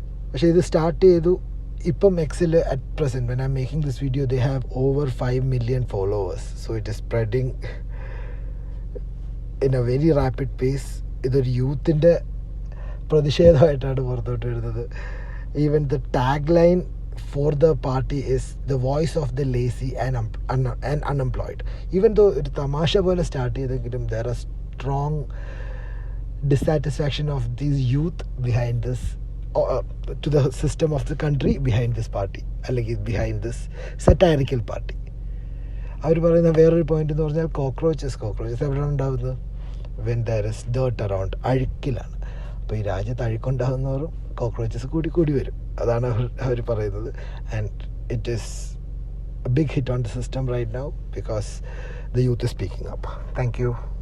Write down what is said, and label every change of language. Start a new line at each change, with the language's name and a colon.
Malayalam: പക്ഷേ ഇത് സ്റ്റാർട്ട് ചെയ്തു. ഇപ്പം എക്സിൽ
English: At present when I am making this video they have over 5 million followers. So it is spreading in a very rapid pace.
Malayalam: ഇതൊരു യൂത്തിൻ്റെ പ്രതിഷേധമായിട്ടാണ് പുറത്തോട്ട് വരുന്നത്.
English: Even the tagline for the party is the voice of the lazy and unemployed. Even though it
Malayalam: tamasha pole start cheyidengilum,
English: there are strong dissatisfaction of these youth behind this, to the system of the country behind this party, അല്ലെങ്കിൽ behind this satirical party.
Malayalam: അവർ പറയുന്ന വേറൊരു point എന്ന് പറഞ്ഞാൽ cockroaches എവിടെയാണ് ഉണ്ടാകുന്നത്?
English: when there is dirt around,
Malayalam: അഴുക്കിലാണ്. അപ്പോൾ ഈ രാജ്യത്ത് അഴുക്കുണ്ടാകുന്നവരും കോക്രോച്ചസ് കൂടി വരും. അതാണ് അവർ പറയുന്നത്.
English: And it is a big hit on the system right now because the youth is speaking up. Thank you.